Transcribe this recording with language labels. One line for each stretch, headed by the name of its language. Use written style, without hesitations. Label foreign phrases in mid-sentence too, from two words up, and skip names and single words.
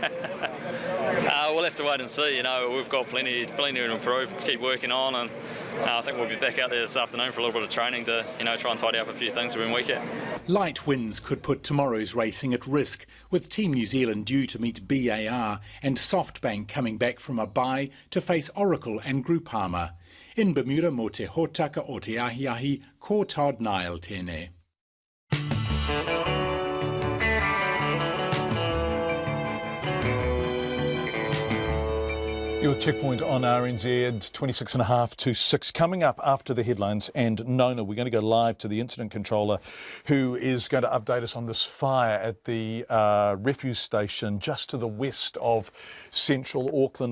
English: We'll have to wait and see. We've got plenty to improve, keep working on, and I think we'll be back out there this afternoon for a little bit of training to try and tidy up a few things we've been weak at. Light winds could put tomorrow's racing at risk, with Team New Zealand due to meet BAR and SoftBank coming back from a bye to face Oracle and Groupama. In Bermuda,
Māori: mo te hotaka o te ahiahi, ko Todd Nile tēnei.
English: You're with Checkpoint on RNZ, 26.5 to 6. Coming up after the headlines and Nona, we're going to go live to the incident controller who is going to update us on this fire at the refuse station just to the west of central Auckland.